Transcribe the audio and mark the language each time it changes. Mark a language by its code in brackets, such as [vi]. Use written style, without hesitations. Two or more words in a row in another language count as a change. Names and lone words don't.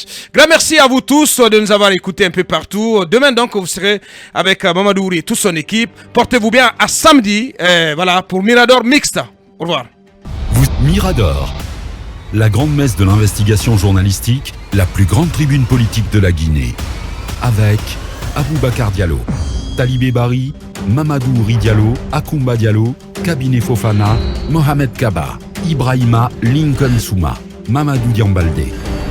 [fr] Grand merci à vous tous de nous avoir écoutés un peu partout. Demain donc vous serez avec Mamadou Ouri et toute son équipe. Portez-vous bien à samedi pour Mirador Mixte. Au revoir. Mirador, la grande messe de l'investigation journalistique, la plus grande tribune politique de la Guinée. Avec Aboubakar Diallo, Talibé Bari, Mamadou Ouri Diallo, Akoumba Diallo, Kabinet Fofana, Mohamed Kaba, Ibrahima Lincoln Souma, Mamadou Diambalde.